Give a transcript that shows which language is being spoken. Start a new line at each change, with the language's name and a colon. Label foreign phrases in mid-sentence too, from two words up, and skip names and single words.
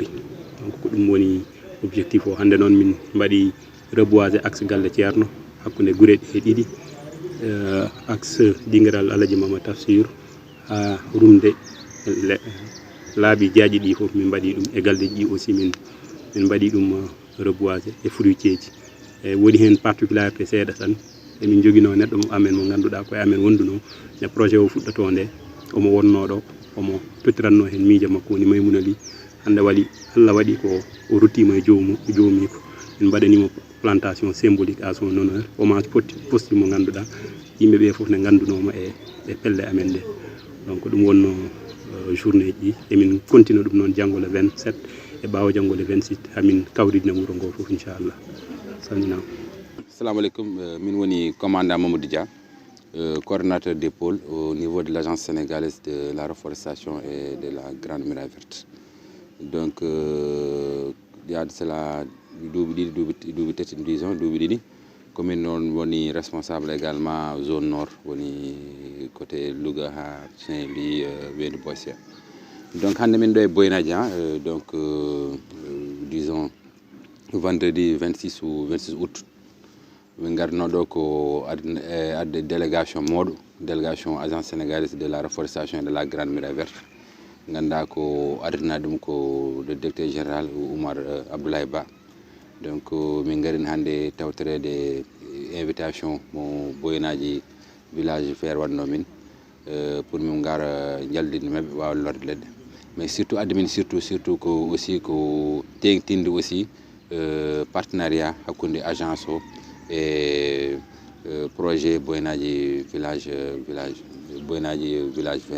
Fula: Donc ko ɗum woni objectif o. Hande noon min mbaɗi
French: reboiser axe
Fula: galle Ceerno hakkude guure ɗe ɗiɗi, axe dinguiral Alaji Mama Tafsir ha Rumde laabi jaaji ɗi fof min mbaɗi ɗum e galleji ɗi aussi min mbaɗi ɗum reboiser e fruitier ji. E woni hen particularité seeɗa tan emin joguino neɗɗo amen mo ganduɗa koye amen wonduno ne projet o fuɗɗoto nde omo wonno ɗo omo totiranno hen miijo makko woni Maymouna Ly. Hande Allah waɗi ko o ruttima e joomiko min mbaɗanimo
French: plantation symbolique à son honneur, hommage posthume
Fula: mo ganduɗa yimɓeɓe foof ne gandunoma e pelle amen ɗe. Donc ɗum wonno journée ji emin continue ɗum noon janggo le 27 e ɓawo janggo le 26 hamin kawridina wuuro ngo foof inchallah. Salminama. Assalamu alaikum, min woni commandant Mamadou Dia,
French: coordonnateur des pôles au niveau de l'agence sénégalaise de la reforestation et de la Grande Muraille Verte. Donc il y a cela
Fula: duuɓi tati disons duuɓi ɗiɗi commune noon woni
French: responsable également zone nord
Fula: woni côté Louga ha Saint-Louis Weyndu Boysia. Donc hande min ɗo e Boynaji donc
French: disons vendredi 26 août
Fula: min garno ɗo ko adde délégation moɗo
French: délégation agence sénégalaise de la reforestation et de la Grande Muraille Verte,
Fula: ganda ko ardina ɗum ko
French: le directeur général
Fula: Oumar Abdoulaye Ba. Donc min garini hande tawtorede invitation mo Boynaji village vert wanno min pour min gara jaldinde mabɓe wawa lorde leɗɗe,
French: mais surtout
Fula: adde min surtout ko aussi ko tengtinde
French: aussi partenariat
Fula: hakkude agence o e projet Boynaji village vert.